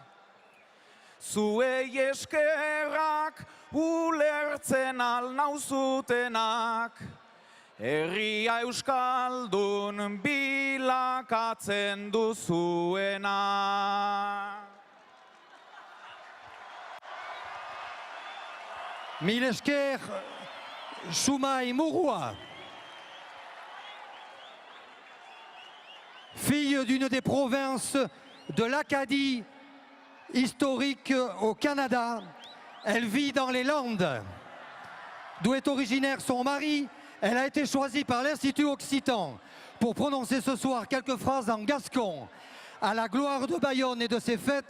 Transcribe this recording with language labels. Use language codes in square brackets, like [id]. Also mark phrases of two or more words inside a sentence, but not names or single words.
[eu] Zuei eskerrak ulertzen alnauzutenak, herria euskaldun bilakatzen duzuena. Mil esker, Choumaï Mouroua. [fr] Fille d'une des provinces de l'Acadie historique au Canada, elle vit dans les Landes, d'où est originaire son mari. Elle a été choisie par l'Institut Occitan pour prononcer ce soir quelques phrases en gascon à la gloire de Bayonne et de ses fêtes.